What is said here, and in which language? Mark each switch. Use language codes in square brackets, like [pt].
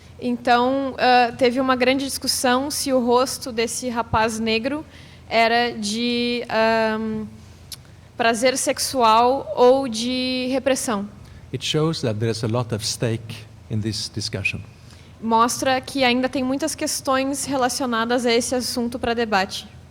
[pt] Então, teve uma grande discussão se o rosto desse rapaz negro era de prazer sexual ou de repressão. [en] It shows that there's a lot of stake in this discussion. [pt] Mostra que ainda tem muitas questões relacionadas a esse assunto para debate.